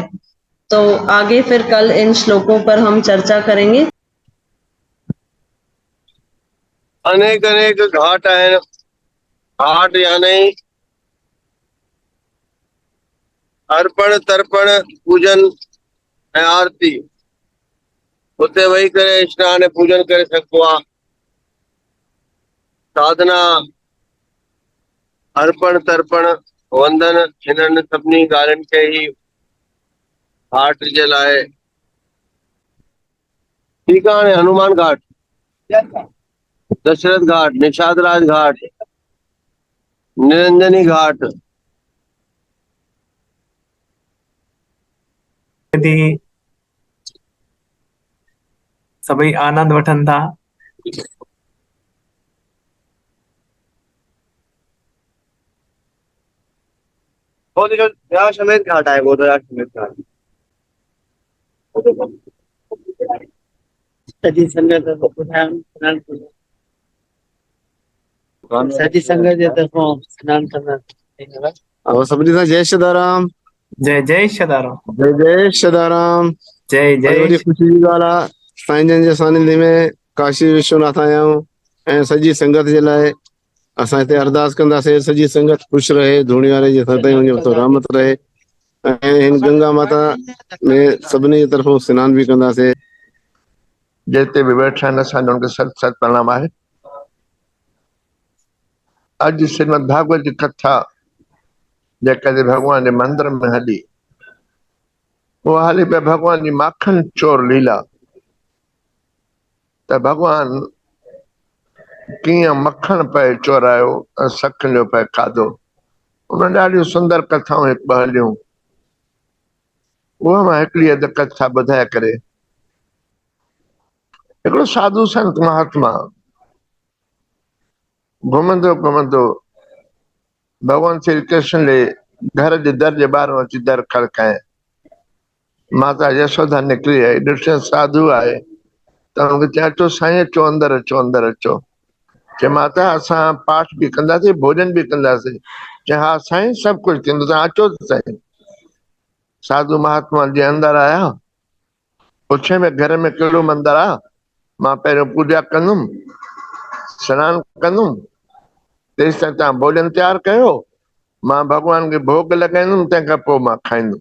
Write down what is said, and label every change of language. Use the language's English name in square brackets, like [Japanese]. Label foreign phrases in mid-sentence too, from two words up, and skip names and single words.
[Hindi] तो आगे फिर कल इन श्लोकों पर हम चर्चा करेंगे। [Sindhi] अनेक अनेक घाट आहिनि। घाट यानी अर्पण तर्पण पूजन ऐं आरती। उते वेही करे स्नान ऐं पूजन करे सघिबो आहे। साधना, अर्पण तर्पण, वंदन, हिननि सभिनी ॻाल्हियुनि खे ई घाट जे लाइ। ठीकु आहे, हाणे हनुमान घाट, दशरथ घाट, निषाद राज घाट, निरंजनी घाट, यदि सभई आनंद वठनि था समेत घाट आहे, गोदरा समेत घाट। सॼी संगत सॼी संगत जे तरफ़ां सनानु कंदा। और सभिनी सां जय सदाराम। जय जय सदाराम। जय जय सदाराम। जय जय वॾी ख़ुशी जी ॻाल्हि आहे, साईं जन जे सानिध्य में काशी विश्वनाथ आया आहियूं ऐं सॼी संगत जे लाइ असां हिते अरदास कंदासीं सॼी संगत ख़ुशि रहे, धूणी वारे जे सदाईं वञे तो रहमत रहे। ऐं हिन गंगा माता में सभिनी जे तरफ़ां सनानु बि कंदासीं। जिते बि वेठा आहिनि असांजो उनखे सत सत प्रणाम आहे। अॼु श्रीमद भागवत जी कथा जेका भगवान जे मंदिर में हली, वो हली पे भगवान जी माखन चोर लीला। त भगवान कीअं मखण पे चोरायो ऐं सखन जो पे खाधो। उन ॾाढियूं सुंदर कथाऊं हिकु ॿ हलियूं, उहा मां हिकिड़ी अधु कथा ॿुधाए करे। हिकिड़ो साधु संत महात्मा घुमंदो घुमंदो भगवान श्री कृष्ण जे घर जे दर जे ॿाहिरां अची दर खड़काए। माता यशोदा निकिरी आई, ॾिठो साधु आहे त हुनखे चयो अचो साईं, अचो अंदरि अचो, अंदरि अचो। चए माता असां पाठ बि कंदासीं, भोजन बि कंदासीं। चए हा साईं, सभु कुझु थींदो, तव्हां अचो त साईं। साधु महात्मा जे अंदरि आया, पुछे में घर में कहिड़ो मंदरु आहे, मां पहिरियों पूजा कंदुमि, सनानु कंदुमि, तेसि ताईं तव्हां भोजन तयारु कयो, मां भॻवान खे भोग लॻाईंदुमि, तंहिंखां पोइ मां खाईंदुमि।